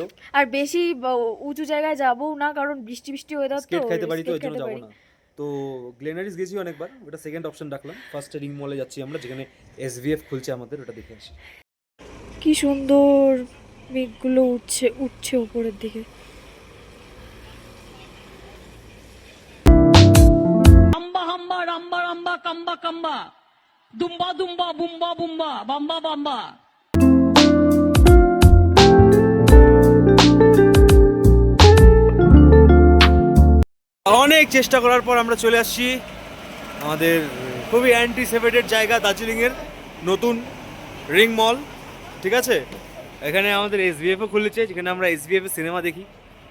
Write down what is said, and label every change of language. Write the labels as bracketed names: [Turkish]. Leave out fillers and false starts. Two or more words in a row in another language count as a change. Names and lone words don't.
[Bangla] আর বেশি উঁচু জায়গায় যাবো না, কারণ বৃষ্টি বৃষ্টি ওয়েদার তো, স্কেট খাইতে পারি, তো skate ওই জন্য খেতে যাবো পারি। না। তো গ্লেনারিস গেছি অনেকবার, ওটা [English] second option [Bangla] রাখলাম। ফার্স্টে রিং মলে যাচ্ছি আমরা, যেখানে SVF খুলছে আমাদের, ওটা দেখে আসি। কি সুন্দর মেঘগুলো উঠছে উঠছে উপরের দিকে। Amba hamba ramba ramba kamba kamba. Dumba dumba bumba bumba bamba bamba. অনেক চেষ্টা করার পর আমরা চলে আসছি আমাদের খুবই অ্যান্টিসিপেটেড জায়গা, দার্জিলিংয়ের নতুন রিং মল। ঠিক আছে, এখানে আমাদের SVF খুলেছে, যেখানে আমরা SVF সিনেমা দেখি।